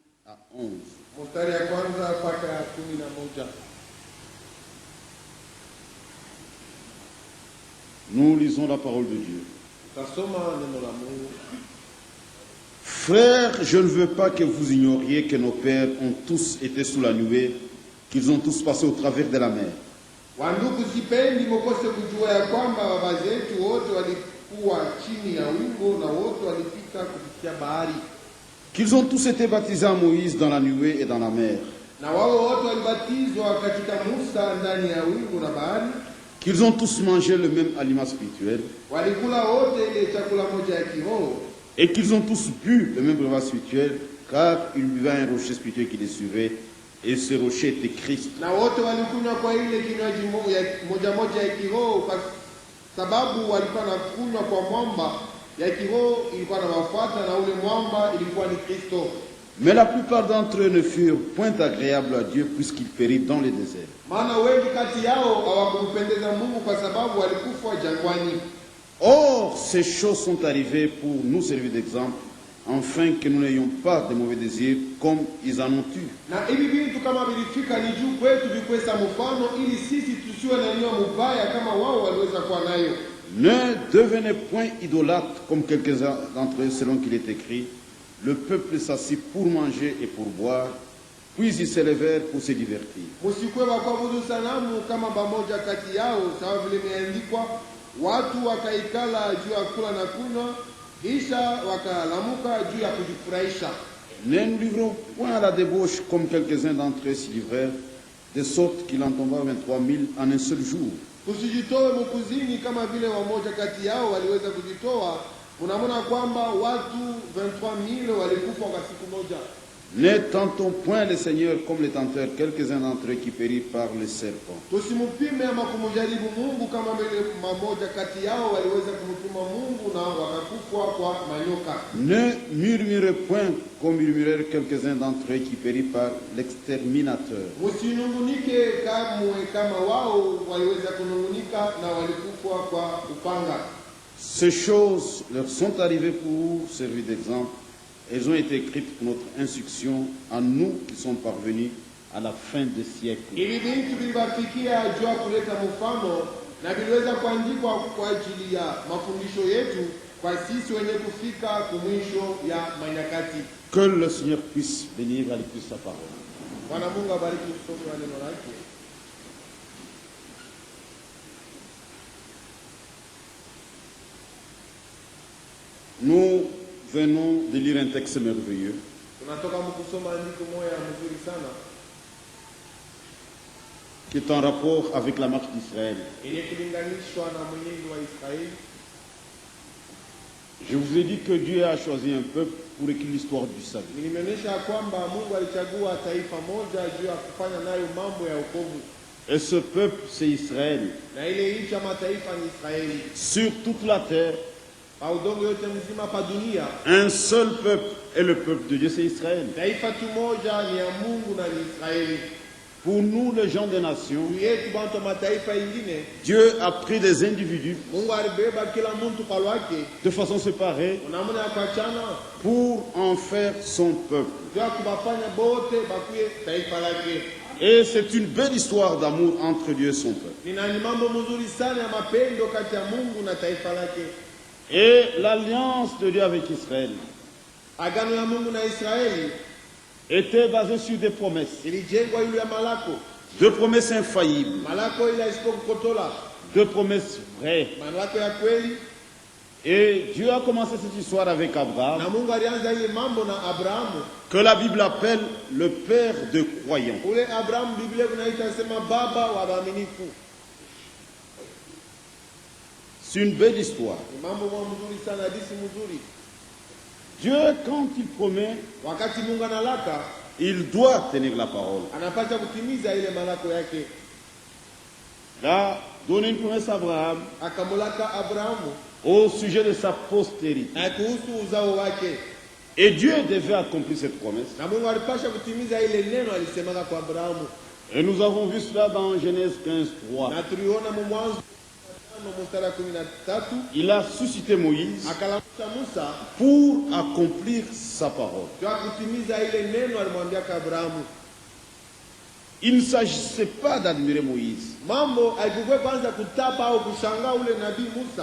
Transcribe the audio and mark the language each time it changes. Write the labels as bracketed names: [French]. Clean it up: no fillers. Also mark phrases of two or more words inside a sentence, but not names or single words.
[French] à 11. [Swahili] Mstari ya kwanza mpaka 11. [French] Nous lisons la parole de Dieu. [Swahili] Tutasoma neno la Mungu. [French] Frères, je ne veux pas que vous ignoriez que nos pères ont tous été sous la nuée, qu'ils ont tous passé au travers de la mer. [Swahili] Wandugu, sipendi mkose kujua ya kwamba baba zetu wote walikuwa chini ya wingu na wote walipita kupitia bahari. [French] Qu'ils ont tous été baptisés à Moïse dans la nuée et dans la mer. [Swahili] Na wao wote walibatizwa katika Musa ndani ya wingu na bahari. [French] Qu'ils ont tous mangé le même aliment spirituel. [Swahili] Walikula wote ile chakula moja ya kiroho. [French] Et qu'ils ont tous bu le même breuvage spirituel, car ils buvaient un rocher spirituel qui les suivait, et ce rocher était Christ. [Swahili] Na wote walikunywa kwa ile kinywaji moja ya kiroho, kwa sababu walikuwa na kunywa kwa mwamba ya kiroho ilikuwa na wafuata, na ule mwamba ilikuwa ni Kristo. [French] Mais la plupart d'entre eux ne furent point agréables à Dieu puisqu'ils périrent dans le désert. [Swahili] Maana wengi kati yao hawakumpendeza Mungu kwa sababu walikufa jangwani. [French] Or, ces choses sont arrivées pour nous servir d'exemple, afin que nous n'ayons pas de mauvais désirs comme ils en ont eu. [Swahili] Na hivi vitu kama vilifika ni juu kwetu vikwesa mfano, ili sisi tusiwe na nia mubaya kama wao waliweza kuwa nayo. [French] Ne devenez point idolâtres comme quelques-uns d'entre eux, selon qu'il est écrit. Le peuple s'assit pour manger et pour boire, puis ils se levèrent pour se divertir. [Swahili] Musikwe bakwabudu sanamu kama bamoja kati yao, sawa vile imeandikwa, watu wakaikala juu ya kula na kunywa, kisha wakalamuka juu ya kujifurahisha. [French] Ne nous livrons point à la débauche comme quelques-uns d'entre eux s'y livrèrent, de sorte qu'il en tomba 23 000 en un seul jour. [Swahili] Tusijitoe mukuzini kama vile wamoja kati yao waliweza kujitoa. Unamona kwamba watu 23,000 walikufa kwa siku moja. [French] Ne tentons point le Seigneur comme les tenteurs, quelques-uns d'entre eux qui périrent par le serpent. [Swahili] Tusimupime ama kumjaribu Mungu kama vile mamoja kati yao waliweza kumtuma Mungu na wakakufa kwa manyoka. [French] Ne murmurez point comme murmurèrent quelques-uns d'entre eux qui périrent par l'exterminateur. [Swahili] Musinungunike kamwe kama wao waliweza kunungunika na walikufa kwa upanga. [French] Ces choses leur sont arrivées pour servir d'exemple. Elles ont été écrites pour notre instruction à nous qui sommes parvenus à la fin des siècles. [Swahili] Ili vitu vilibafikia jua kuleta mfano na viliweza kuandikwa kwa ajili ya mafundisho yetu kwa sisi wenye kufika kumwisho ya manyakati. [French] Que le Seigneur puisse bénir à l'écoute de sa parole. [Swahili] Bwana Mungu abariki usomi wa neno lake. [French] Nous venons de lire un texte merveilleux [Swahili] Tunatoka kusoma andiko moja mzuri sana [French] qui est en rapport avec la marche d'Israël. [Swahili] yenye kulinganishwa na mwenyeji wa Israeli. [French] Je vous ai dit que Dieu a choisi un peuple pour écrire l'histoire du salut. [Swahili] Nimeonyesha kwamba Mungu alichagua taifa moja juu ya kufanya nayo mambo ya wokovu. [French] Et ce peuple, c'est Israël. [Swahili] Na ile nchi ya mataifa ni Israeli. [French] Sur toute la terre, [Swahili] Pa udongo yote mzima pa dunia, [French] un seul peuple est le peuple de Dieu, c'est Israël. [Swahili] taifa tu moja ni ya Mungu na ni Israeli. [French] Pour nous, les gens des nations, [Swahili] Juu yetu bantu wa mataifa ingine, [French] Dieu a pris des individus [Swahili] Mungu alibeba kila mtu kwa lwake, [French] de façon séparée [Swahili] unamuna ya kuachana, [French] pour en faire son peuple. [Swahili] juu ya kubafanya bote bakuye taifa lake. [French] Et c'est une belle histoire d'amour entre Dieu et son peuple. [Swahili] Ni mambo mzuri sana ya mapendo kati ya Mungu na taifa lake. [French] Et l'alliance de Dieu avec Israël [Swahili] Agano ya Mungu na Israeli [French] était basée sur des promesses. [Swahili] ilijengwa yule ya malako. [French] Deux promesses infaillibles, [Swahili] Malako ile isipokukotola, [French] deux promesses vraies. [Swahili] malako ya kweli. [French] Et Dieu a commencé cette histoire avec Abraham, [Swahili] Na Mungu alianza ile mambo na Abrahamu. [French] que la Bible appelle le père de croyants. [Swahili] Ule Abrahamu Biblia kunaita sema baba wa waaminifu. [French] C'est une belle histoire. [Swahili] Ni mambo mzuri sana, hadithi mzuri. [French] Dieu, quand il promet, [Swahili] Wakati Mungu analaka, [French] il doit tenir la parole. [Swahili] anapaswa kutimiza ile malako yake. [French] Il a donné une promesse à Abraham [Swahili] Akamulaka Abrahamu [French] au sujet de sa postérité. [Swahili] na kuhusu uzao wake. [French] Et Dieu devait accomplir cette promesse. [Swahili] Na Mungu alipasha kutimiza ile neno alisemaka kwa Abrahamu. [French] Et nous avons vu cela dans Genèse 15, 3. [Swahili] Na tuliona mu Mwanzo mstari wa 13, [French] il a suscité Moïse [Swahili] akalamusha Musa [French] pour accomplir sa parole. [Swahili] kwa kutimiza ile neno alimwambia Abrahamu. [French] Il ne s'agissait pas d'admirer Moïse. [Swahili] Mambo haikuwa kwanza kutapa au kushangaa ule nabii Musa.